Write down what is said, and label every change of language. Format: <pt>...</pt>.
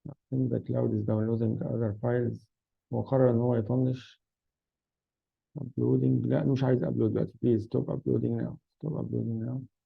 <en>think the cloud is downloading other files.</en> <ar>هو قرر إن هو يطنش. uploading. لا مش عايز upload دلوقتي.</ar> <en>please stop uploading now. stop uploading now.</en>